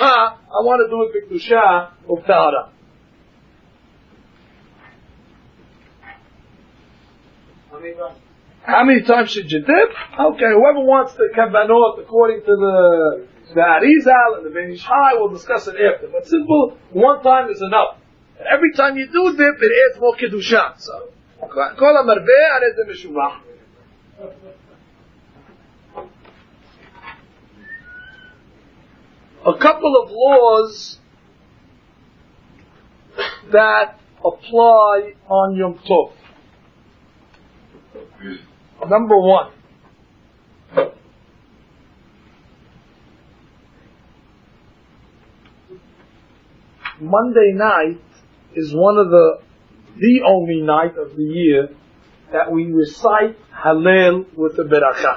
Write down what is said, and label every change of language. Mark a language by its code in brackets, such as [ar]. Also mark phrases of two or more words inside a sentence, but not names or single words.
[en] I want to do it b'kedusha of tahara. How many times should you dip? Okay, whoever wants the kavanot according to the Arizal and the Ben Ish Hai, we'll discuss it after. But simple, one time is enough. Every time you do dip, it adds more kedusha. So, [he] kol hamarbeh ared meshubach. [en] A couple of laws that apply on Yom Tov. Number one. Monday night is one of the only night of the year that we recite Hallel with the Beracha.